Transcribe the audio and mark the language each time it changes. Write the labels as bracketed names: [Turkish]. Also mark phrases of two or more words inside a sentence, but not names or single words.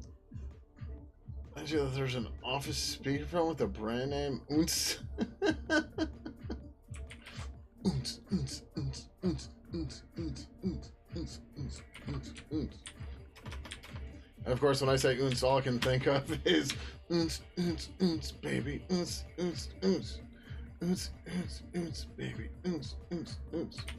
[English] I see that there's an office speakerphone with a brand name. Oons. Oons, oons, oons, oons, oons, oons, oons, oons, oons, oons, oons. And of course, when I say oons, all I can think of is oons, oons, oons, baby, oons, oons, oons, oons, oons, oons, baby, oons, oons, oons.